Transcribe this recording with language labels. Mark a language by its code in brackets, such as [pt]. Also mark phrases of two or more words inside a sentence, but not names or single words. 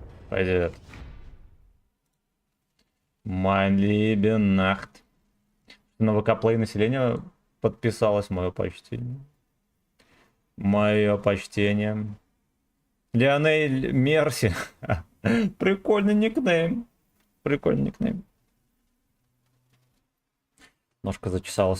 [ru] Пойдет. [de] Mein liebe Nacht. [ru] На ВК-плей население подписалось, мое почтение. Мое почтение. Лионель Мерси. Прикольный никнейм. Прикольный никнейм. Ножка зачесалась.